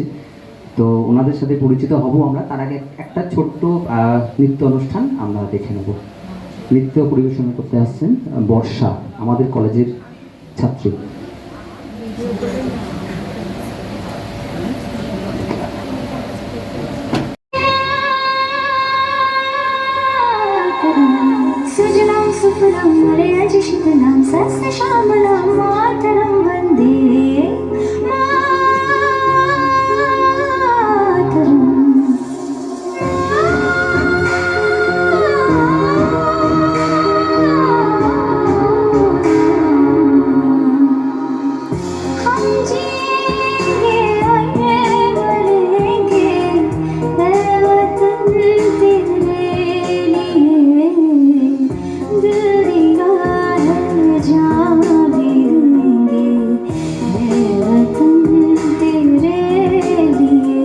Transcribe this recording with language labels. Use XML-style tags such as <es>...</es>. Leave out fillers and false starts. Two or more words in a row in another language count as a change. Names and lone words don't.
<bn>তো ওনাদের সাথে পরিচিত হব আমরা। তার আগে একটা ছোট্ট নৃত্য অনুষ্ঠান আমরা দেখে নেব। নৃত্য পরিবেশন করতে আসছেন বর্ষা, আমাদের কলেজের ছাত্রী।</bn> <sa>सुफलम मलयज शीतलम सस्य श्यामलम मातरम वन्दे मातरम।</sa> <hi>हम जिएंगे और मरेंगे ऐ वतन तेरे लिए, दुनिया है जहाँ भी देंगे ऐ वतन तेरे लिए।</hi>